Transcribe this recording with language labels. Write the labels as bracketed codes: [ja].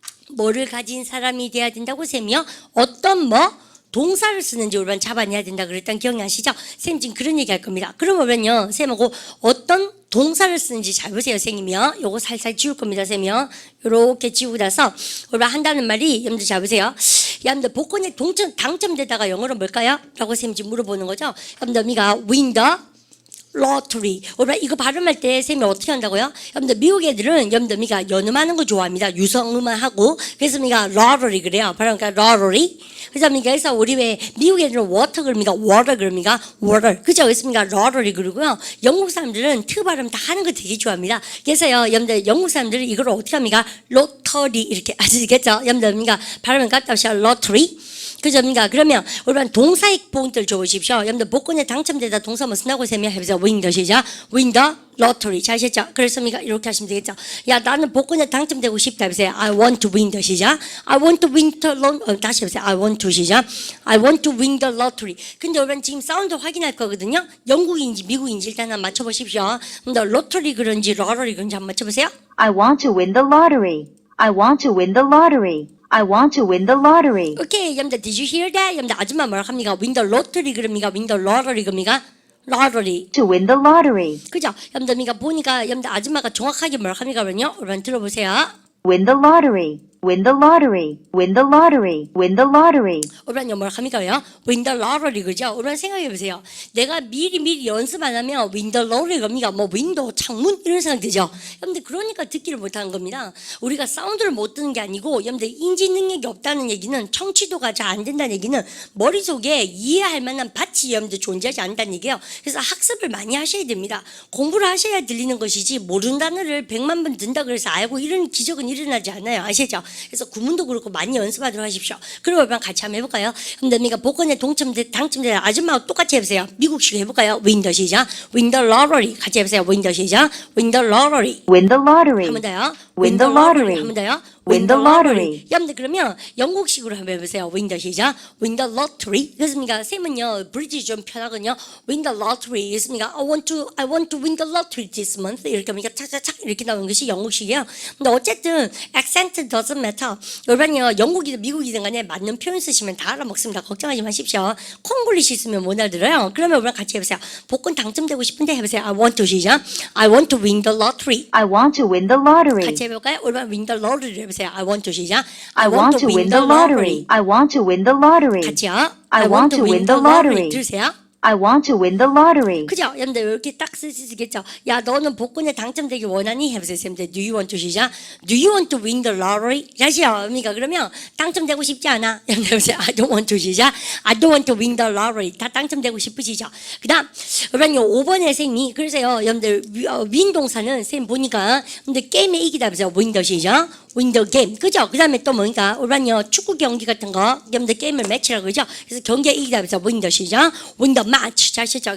[ko] 뭐를 가진 사람이 돼야 된다고 쌤이요? 어떤 뭐 동사를 쓰는지 우리 반 잡아내야 된다 그랬던 기억나시죠? 쌤 지금 그런 얘기 할 겁니다. 그러면요 쌤하고 어떤 동사를 쓰는지 잘 보세요 선생님이요. 요거 살살 지울 겁니다 쌤이요. 요렇게 지우고 나서 우리 반 한다는 말이 여러분들 잘 보세요. 여러분들 복권에 당첨되다가 영어로 뭘까요? 라고 쌤 지금 물어보는 거죠. 여러분들 미가 [en] win the lottery. [ko] 이거 발음할 때 쌤이 어떻게 한다고요? 여러분들 미국 애들은 여러분들 미가 연음하는 거 좋아합니다. 유성음만 하고 그래서 미가 lottery 그래요. 발음하니까 lottery. 그래서 우리 왜 미국 애들은 water 그럽니까? water 그럽니까? water. 그죠? 그래서 미가 lottery 그러고요. 영국 사람들은 트 발음 다 하는 거 되게 좋아합니다. 그래서요 여러분들 영국 사람들은 이걸 어떻게 합니까? lottery 이렇게 아시겠죠? 여러분들 미가 발음을 갖다 하셔 lottery. 그죠? 그러면 우리 동사의 포인트를 줘보십시오. 여러분들 복권에 당첨되다 동사 뭐 쓴다고 세면 해보세요. [en] win the 시작. win the lottery. [ko] 잘 아셨죠? 그래서 이렇게 하시면 되겠죠. 야 나는 복권에 당첨되고 싶다 해보세요. [en] I want to win the 시작. I want to win the 다시 해보세요. I want to 시작. I want to win the lottery. [ko] 근데 우리는 지금 사운드 확인할 거거든요. 영국인지 미국인지 일단 한번 맞춰보십시오. 로터리 그런지 러러리 그런지 한번 맞춰보세요. [en] I want to win the lottery. I want to win the lottery. I want to win the lottery. [ko] 오케이, 여러분들 [en] did you hear that? [ko] 여러분들 아줌마 뭐라 합니까? [en] win the lottery [ko] 그럽니까? [en] win the lottery 그럽니까? lottery. To win the lottery. [ko] 그죠? 여러분들 보니까 여러분들 아줌마가 정확하게 뭐라 합니까? 그러면요. 여러분 들어보세요. [en] Win the lottery. Win the lottery. Win the lottery. Win the lottery. [ko] 우리는 뭐라 합니까요? [en] win the lottery 그죠? [ko] 우리는 생각해 보세요. 내가 미리 연습 안 하면 win the lottery 겁니까? 뭐 윈도우 창문 이런 생각 들죠? 여러분들 그러니까 듣기를 못하는 겁니다. 우리가 사운드를 못 듣는 게 아니고 여러분들 인지 능력이 없다는 얘기는 청취도가 잘 안 된다는 얘기는 머릿속에 이해할 만한 밭이 여러분들 존재하지 않는다는 얘기예요. 그래서 학습을 많이 하셔야 됩니다. 공부를 하셔야 들리는 것이지 모르는 단어를 100만 번 듣는다 그래서 알고 이런 기적은 일어나지 않아요. 아시죠? 그래서 구문도 그렇고 많이 연습하도록 하십시오. 그러면 같이 한번 해볼까요? 여러분들 복권에 당첨된 아줌마하고 똑같이 해보세요. [en] 미국식 해볼까요? win the 시작. win the lottery. 같이 해보세요. win the 시작. win the lottery. Win the lottery. [ko] 한 번 더요. [en] Win the lottery. [ko] 한 번 더요. [en] Win the lottery. [ko] 여러분들 그러면 영국식으로 한번 해보세요. [en] win the 시작. win the lottery. [ko] 그렇습니까? 쌤은요 브리티시 좀 편하거든요. [en] win the lottery. [ko] 그렇습니까? [en] I want to win the lottery this month. [ko] 이렇게 하니까 착착착 이렇게 나오는 것이 영국식이에요. 근데 어쨌든 [en] accent doesn't matter. [ko] 여러분요 영국이든 미국이든 간에 맞는 표현 쓰시면 다 알아먹습니다. 걱정하지 마십시오. 콩글리시 쓰면 못 알아들어요. 그러면 우리랑 같이 해보세요. 복권 당첨되고 싶은데 해보세요. [en] I want to 시작. I want to win the lottery. I want to win the lottery. [ko] 같이 해볼까요? 우리랑 [en] win the lottery [ko] 해보세요. [en] I want to 시작. I want to win the lottery. I want to win the lottery. [ko] 같이요. [en] I want to win the lottery. [ko] 들으세요. [en] I want to win the lottery. [ko] 그죠? 여러분들 이렇게 딱 쓰시겠죠? 야 너는 복권에 당첨되기 원하니? 해보세요. 쌤들 [en] Do you want to 시작? Do you want to win the lottery? [ko] 다시요. 그러니까 그러면 당첨되고 싶지 않아? 여러분들 해보세요. [en] I don't want to 시작. I don't want to win the lottery. [ko] 다 당첨되고 싶으시죠? 그 다음 여러분요 5번의 쌤이 그래서요 여러분들 win 동사는 쌤 보니까 근데 게임에 이기다 해보세요. [en] win the 시작. win the game. [ko] 그죠? 그 다음에 또 뭐니까 우리는요 축구 경기 같은 거 여러분들 게임을 매치라고 그러죠? 그래서 경기에 이기다 해보세요. [en] win the 시작. win the match. 잘 쓰죠?